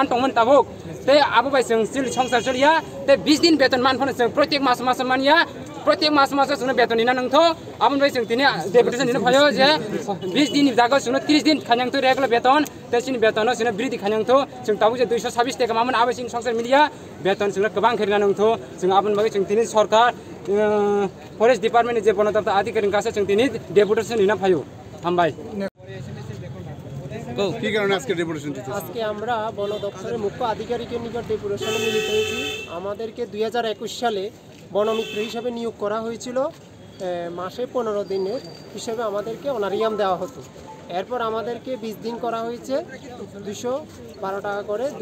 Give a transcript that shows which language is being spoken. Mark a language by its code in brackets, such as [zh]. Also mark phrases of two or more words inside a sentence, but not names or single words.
[trp] तंमोन ताबुक ते आबो बाय जों सिल संसार चलिया ते 20 दिन बेतन मान फन जों प्रत्येक मास मास मानिया प्रत्येक मास मास जों बेतन निना नंथो आबोनि बाय जों दिनै डेपुटेशन निनो फायो जे 20 दिन जागा जों 30 दिन खान्यांथो रेगुलार बेतन ते सिनि बेतन जों बृद्धि खान्यांथो जों ताबुक जे 226 टाका मामोन आबो सिनि संसार मिलिया बेतन जों गोबां खेरिना नंथो जों आबोनि बाय जों दिनै सरकार [en] forest department [trp] जे बनदप्तर अधिकारी कासे जों दिनै डेपुटेशन निना फायो हामबाय [bn] কি কারণে আজকে ডেপুটেশন দিতে আজকে আমরা বন দপ্তরের মুখ্য আধিকারিকের নিকট ডেপুটেশনে মিলিত হয়েছি আমাদেরকে 2021 সালে বনমিত্র হিসেবে নিয়োগ করা হয়েছিল মাসে 15 দিনের হিসেবে আমাদেরকে অনারিয়াম দেওয়া হতো এরপর আমাদেরকে 20 দিন করা হয়েছে 212 টাকা করে